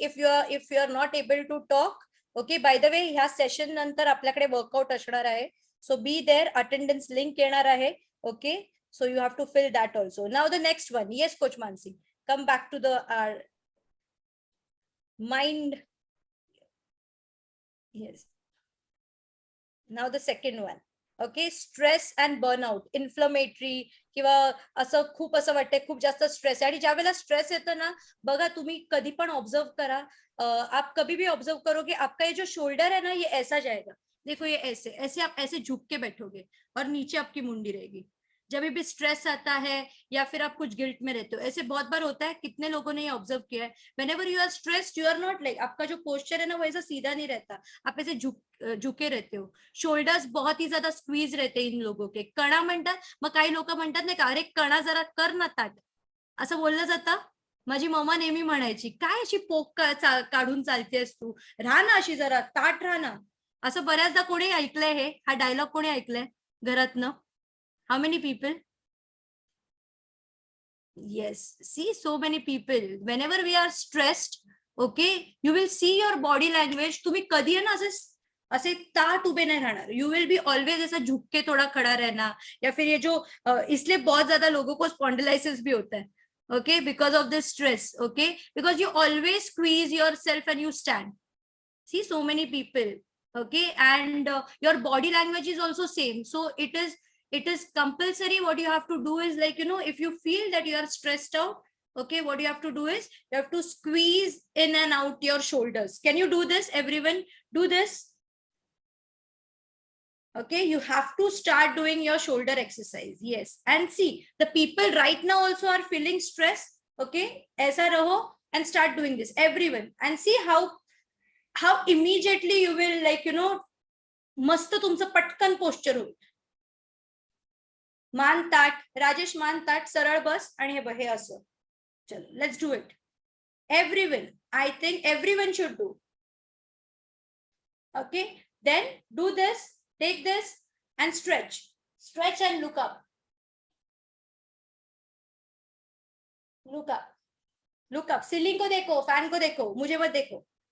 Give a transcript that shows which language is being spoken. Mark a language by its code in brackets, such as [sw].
[en] If you are not able to talk, okay, by the way, [mr] ह्या session नंतर आपल्याकडे workout असणार आहे. [en] So be there, attendance link येणार आहे. Okay, so you have to fill that also. Now the next one. Yes, Coach Mansi, come back to the mind. Yes. Now the second one. [mr] Okay, stress and burnout, inflammatory किंवा असं खूप असं वाटतंय खूप जास्त stress आहे. आणि ज्या वेळेला स्ट्रेस येतं ना, बघा तुम्ही कधी पण ऑब्झर्व करा, [hi] आप कभी भी ऑब्जर्व करो कि आपका ये जो शोल्डर है ना, ये ऐसा जाएगा. देखो ये ऐसे ऐसे आप ऐसे झुक के बैठोगे और नीचे आपकी मुंडी रहेगी. जब भी स्ट्रेस आता है या फिर आप कुछ गिल्ट में रहते हो, ऐसे बहुत बार होता है. कितने लोगों ने ये ऑब्जर्व किया है? [en] whenever you are stressed, you are not like, [hi] आपका जो पोस्चर है ना वो ऐसा सीधा नहीं रहता, आप ऐसे झुके रहते हो. शोल्डर्स बहुत ही ज्यादा स्क्वीज रहते इन लोगों के. [mr] कणा म्हणतात, मग काही लोक म्हणतात नाही का, अरे कणा जरा कर ना ताट, असं बोललं जातं. माझी मम्मा नेहमी म्हणायची, काय अशी पोक काढून चालतेस तू, राहा ना अशी जरा ताट राहा ना. असं बऱ्याचदा कोणी ऐकलंय? हा डायलॉग कोणी ऐकलंय घरातनं? [en] How many people? Yes, see, so many people. Whenever we are stressed, okay, you will see your body language. [mr] तुम्ही कधी है ना असे ताट उभे नहीं रहना. [en] You will be always [hi] ऐसा झुक के थोड़ा खड़ा रहना, या फिर ये जो इसलिए बहुत ज्यादा लोगों को स्पॉन्डिलाइसिस भी होता है. [en] Okay, because of this stress. Okay, because you always squeeze yourself and you stand. See, so many people. Okay, and your body language is also same. So it is compulsory. What you have to do is, like, if you feel that you are stressed out, okay, what you have to do is you have to squeeze in and out your shoulders. Can you do this? Everyone do this. Okay, you have to start doing your shoulder exercise. Yes, and see, the people right now also are feeling stress. Okay, aisa raho and start doing this, everyone, and see how immediately you will, like, [mr] मस्त तुमचं पटकन posture होईल. मान ताट, राजेश मान ताट, सरळ बस आणि हे असं. चलो, [en] Let's do it. Everyone, I think everyone should do. Okay, then do this, take this and stretch and look up. look up, [hi] ceiling को देखो, फैन को देखो, मुझे मत देखो.